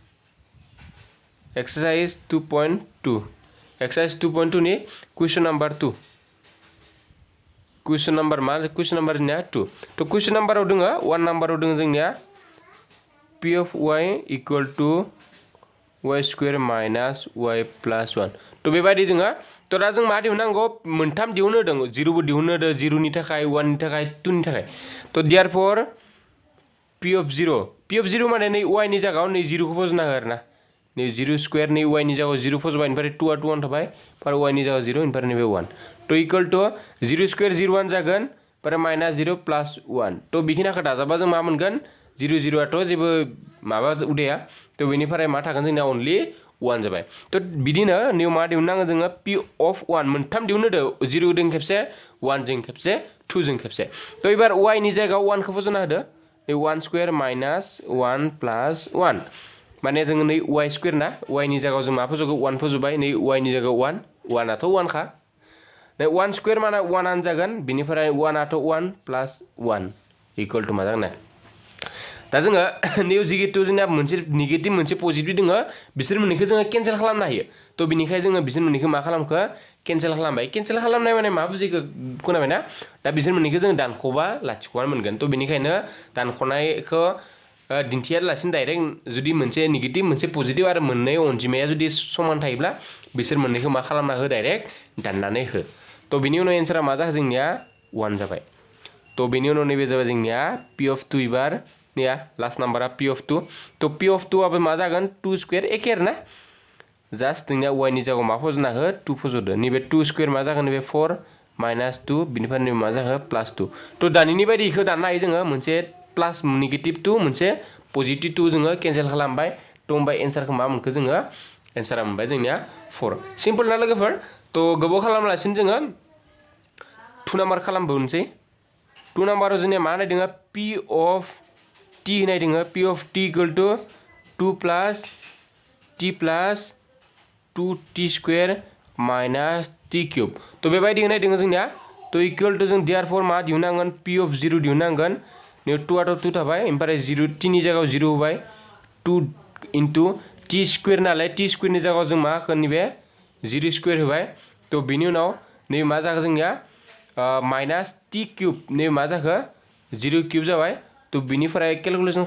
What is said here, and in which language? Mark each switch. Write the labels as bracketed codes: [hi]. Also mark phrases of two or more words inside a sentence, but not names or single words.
[brx] 2.2 एक्सारसाइज 2.2 नि [en] question number 2 question number [brx] मा [en] question number [brx] जोंनिया 2 तो क्वेश्चन नम्बराव दोङो 1 नाम्बाराव दोङो जोंनिया P(y) = y² माइनास y + 1 तो बेबायदि जोङो तो दा जों मा दिहुननांगौ मोनथाम दिहुननो होदों 0 बो दिहुननो होदों 0 नि थाखाय 1 नि थाखाय 2 नि थाखाय तो देयरफॉर P(0) माने नै y नि जायगायाव नै 0 खौ फज'ना हो आरोना नै 0² नै y नि जायगायाव 0 फज'बाय ओमफ्राय 2 आ 2 थाबाय आरो y नि जायगायाव 0 ओमफ्राय नैबे 1 तो [en] equal to [brx] 0 स्क्वायर 0 1 जागोन पर माइनस 0 प्लस 1 तो बेखिनिखौ दाजाबा जों मा मोनगोन 0 0 आथ' जेबो माबा उदाया तो बेनिफ्राय मा थागोन जोंना अनलि 1 जाबाय तो बिदिनो निउ मा दिहुननांगोन जोङो [en] p of [brx] 1 मोनथाम दिहुनदो 0 जों खेबसे 1 जों खेबसे 2 जों खेबसे तो एबार y नि जायगायाव 1 खौ फज'ना होदो 1 [en] square minus [brx] 1 प्लस 1 माने जोङो नै y स्क्वायर ना y नि जायगायाव जों मा फज'गो 1 फज'बाय नै y नि जायगायाव 1 1 आथ' 1 खा नै 1 स्क्वायर माने 1 आनो जागोन बिनिफ्राय 1 आथ' 1 प्लस 1 [en] equal to [brx] मा जागोन दा जोङो निउ जिहेतु जोंना मोनसे नेगेटिभ मोनसे पजिटिभ दङ बिसोर मोननैखौ जोङो केन्सेल खालामनो हायो तो बिनिखाय जोङो बिसोर मोननैखौ मा खालामखो केन्सेल खालामबाय केन्सेल खालामनाय माने मा बुजिखो खोनाबायना दा बिसोर मोननैखौ जों दानख'बा लाथिख'आनो मोनगोन तो बिनिखायनो दानख'नायखौ दिन्थियालासिनो डाइरेक्ट जुदि मोनसे नेगेटिभ मोनसे पजिटिभ आरो मोननै अनजिमाया जुदि समान थायोब्ला बिसोर मोननैखौ मा खालामना हो डाइरेक्ट दाननानै हो तो बिनि उनाव एन्सारा मा जाखो जोंनिया 1 जाबाय तो बिनि उनाव नैबे जाबाय जोंनिया [en] p of [brx] 2 एबार निया लास्ट नम्बरा p of 2 तो [en] p of [brx] 2 आबो मा जागोन 2 स्क्वायर एखे ना जास्ट जोंनिया y नि जायगायाव मा फज'ना हो 2 फज'दो नैबे 2 स्क्वायर मा जागोन नैबे 4 माइनस 2 बिनिफ्राय नैबे मा जागोन प्लस 2 तो दानिनि बायदि इखौ दाननो हायो जोङो मोनसे [en] plus negative [brx] 2 मोनसे पजिटिभ 2 जोङो केन्सेल खालामबाय तो होमबा एन्सारखौ मा मोनखो जोङो एन्सारा मोनबाय जोंनिया 4 सिम्पल ना लोगोफोर तो गोबाव खालामालासिनो जोङो 2 नाम्बार खालामबावनोसै 2 नाम्बाराव जोंनिया मा होनाय दोङो [en] p of t [brx] होनाय दोङो [en] p of t equal to [brx] 2 प्लस t प्लस 2t स्क्वायर माइनस t क्यूब तो बेबायदि होनाय दोङो जोंनिया तो [en] equal to [brx] जों देयरफॉर मा दिहुननांगोन [en] p of [brx] 0 दिहुननांगोन ने 2 आथ' 2 थाबाय ओमफ्राय 0 t नि जायगायाव 0 होबाय 2 [en] into t square [brx] नालाय t स्क्वायर नि जायगायाव जों मा होखो नैबे 0 स्क्वायर होबाय तो बिनि उनाव नै मा जाखो जोंनिया [en] minus t cube [brx] नै मा जाखो 0 क्यूब जाबाय तो बिनिफ्राय कैलकुलेशन